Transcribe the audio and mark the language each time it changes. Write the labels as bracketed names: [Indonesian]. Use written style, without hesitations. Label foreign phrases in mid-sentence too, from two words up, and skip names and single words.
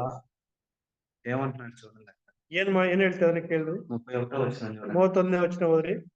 [Telugu] ఏమంటున్నాడు చూడండి. [Kannada] ಏನ್ ಹೇಳ್ತಾರೆ ಕೇಳ್ರಿ. [Telugu] 31వ వచనం చూడండి. [Kannada] 31ನೇ ವಚನ ಓದ್ರಿ.